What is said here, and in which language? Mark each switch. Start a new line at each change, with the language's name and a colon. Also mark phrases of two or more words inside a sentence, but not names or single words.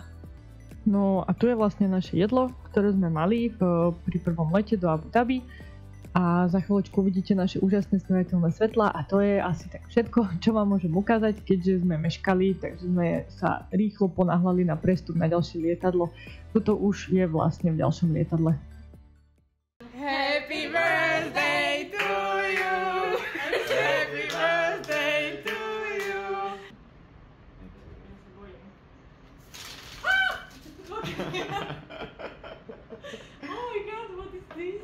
Slovak: No a tu je vlastne naše jedlo, ktoré sme mali pri prvom lete do Abu Dhabi a za chvíľočku uvidíte naše úžasné smejateľné svetlá a to je asi tak všetko, čo vám môžem ukázať, keďže sme meškali, takže sme sa rýchlo ponáhľali na prestup na ďalšie lietadlo. Toto už je vlastne v ďalšom lietadle.
English: Happy birthday to you! Happy birthday to you! Oh my god, what is this?